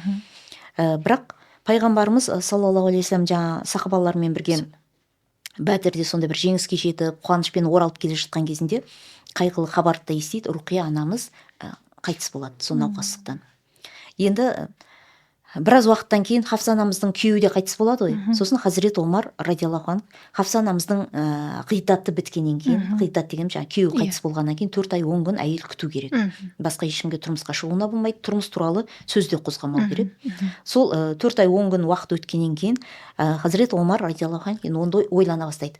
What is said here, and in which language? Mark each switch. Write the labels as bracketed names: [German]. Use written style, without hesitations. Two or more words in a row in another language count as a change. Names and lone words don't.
[Kazakh] Бірақ пайғамбарымыз [Arabic] صلى الله عليه وسلم [Kazakh] жаңа сахабалармен бірге бәдірде сондай бір жеңіске жетіп қуанышпен оралып келе жатқан кезінде қайғылы хабарды да естиді. Руқия анамыз қайтыс болады сол науқастықтан. Енді біраз уақыттан кейін Хафса анамыздың күйеуі де қайтыс болады ғой. Сосын Хазірет Омар [Arabic] رضي الله عنه [Kazakh] Хафса анамыздың ғиддаты біткеннен кейін, ғиддат деген жаңағы күйеуі қайтыс болғаннан кейін 4 ай 10 күн әйел күту керек. Басқа ешкімге тұрмысқа шығуына болмайды, тұрмыс туралы сөз де қозғамау керек. Сол 4 ай 10 күн уақыт өткеннен кейін Хазірет Омар [Arabic] رضي الله عنه [Kazakh] онда ойлана бастайды.